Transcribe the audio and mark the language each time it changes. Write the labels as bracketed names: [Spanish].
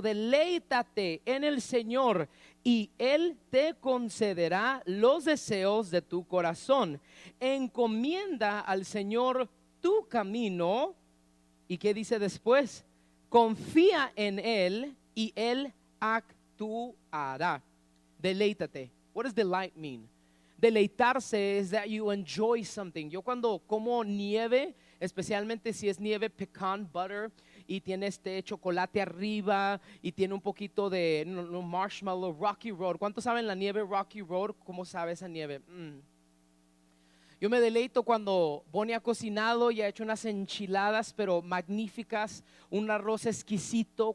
[Spanish] Deleítate en el Señor y Él te concederá los deseos de tu corazón. Encomienda al Señor tu camino. ¿Y qué dice después? Confía en Él y Él actuará. [English] Deleítate. What does delight mean? Deleitarse is that you enjoy something. [Spanish] Yo cuando como nieve, especialmente si es nieve pecan butter y tiene este chocolate arriba y tiene un poquito de marshmallow, Rocky Road. ¿Cuántos saben la nieve Rocky Road? ¿Cómo sabe esa nieve? Yo me deleito cuando Bonnie ha cocinado y ha hecho unas enchiladas pero magníficas, un arroz exquisito.